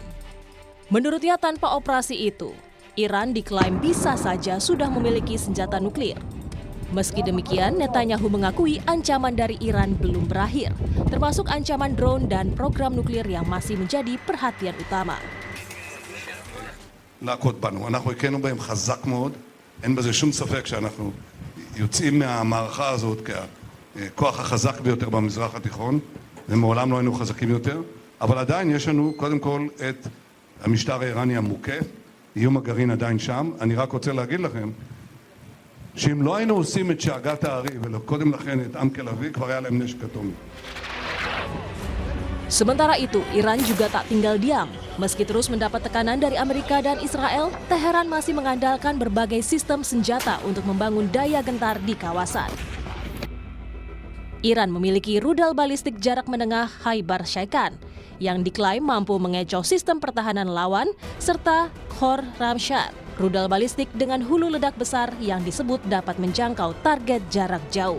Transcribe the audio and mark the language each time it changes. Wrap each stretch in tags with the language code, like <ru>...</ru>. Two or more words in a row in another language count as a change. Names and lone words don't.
<id>Menurutnya tanpa operasi itu, Iran diklaim bisa saja sudah memiliki senjata nuklir. Meski demikian, Netanyahu mengakui ancaman dari Iran belum berakhir, termasuk ancaman drone dan program nuklir yang masih menjadi perhatian utama.</id> <he>להכות בנו. אנחנו הכינו בהם חזק מאוד, אין בזה שום ספק שאנחנו יוצאים מהמערכה הזאת ככוח החזק ביותר במזרח התיכון, ומעולם לא היינו חזקים יותר, אבל עדיין יש לנו קודם כל את המשטר האיראני המוכה, איום הגרעין עדיין שם. אני רק רוצה להגיד לכם, שאם לא היינו עושים את שאגת הארי וקודם לכן את עם כלבי, כבר היה להם נשק אטומי.</he> <id>Sementara itu, Iran juga tak tinggal diam. Meski terus mendapat tekanan dari Amerika dan Israel, Teheran masih mengandalkan berbagai sistem senjata untuk membangun daya gentar di kawasan. Iran memiliki rudal balistik jarak menengah Khaibar Shaikan yang diklaim mampu mengecoh sistem pertahanan lawan, serta Khor-Ramshad, rudal balistik dengan hulu ledak besar yang disebut dapat menjangkau target jarak jauh.</id>